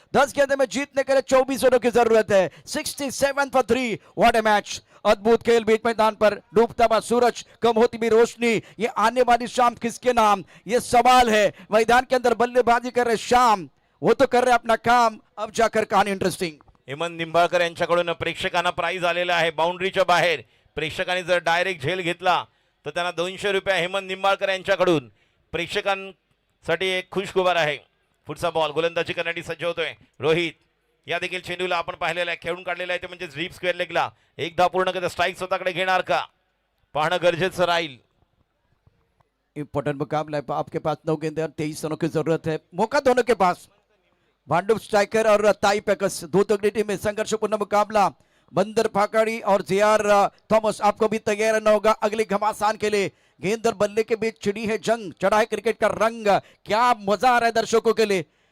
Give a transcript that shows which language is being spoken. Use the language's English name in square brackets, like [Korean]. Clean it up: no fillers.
[Hindi] 10 गेंदों में जीतने के लिए 24 रनों की जरूरत है. [English] 67 for 3. What a match. [Hindi] अद्भुत खेल. बीच मैदान पर डूबता हुआ सूरज, कम होती भी रोशनी. ये आने वाली शाम किसके नाम, ये सवाल है. मैदान के अंदर बल्लेबाजी कर रहे शाम, वो तो कर रहे अपना काम. अब जाकर कहानी इंटरेस्टिंग. [Marathi] हेमंत निंबाळकर यांच्याकडून प्रेक्षकांना प्राइज आलेला आहे. बाउंड्रीच्या बाहेर प्रेक्षकांनी जर डायरेक्ट झेल घेतला तर त्यांना 200 रुपये हेमंत निंबाळकर यांच्याकडून. प्रेक्षकांसाठी एक खुशखबर आहे. पुढचा बॉल गोलंदाजी करण्यासाठी सज्ज होतोय रोहित. या देखील चेंडूला आपण पाहिलेला आहे, खेळून काढलेला आहे, ते म्हणजे डीप स्क्वेअर लेगला. एकदा पूर्ण करता स्ट्राइक स्वतःकडे घेणार का, पाहणं गरजेचं राहील. [Hindi] इंपॉर्टेंट मुकाबला है. आपके पास 9 गेंदे और 23 रनों की जरूरत है. मौका दोनों के पास. भांडुप स्ट्राइकर और ताई पैकस, दो तगड़ी टीम में संघर्षपूर्ण मुकाबला. बंदर फाकड़ी और जेआर थॉमस, आपको भी तैयार रहना होगा अगले घमासान के लिए. गेंद और बल्ले के बीच छिड़ी है जंग, चढ़ा है क्रिकेट का रंग. क्या मजा आ रहा है दर्शकों के लिए.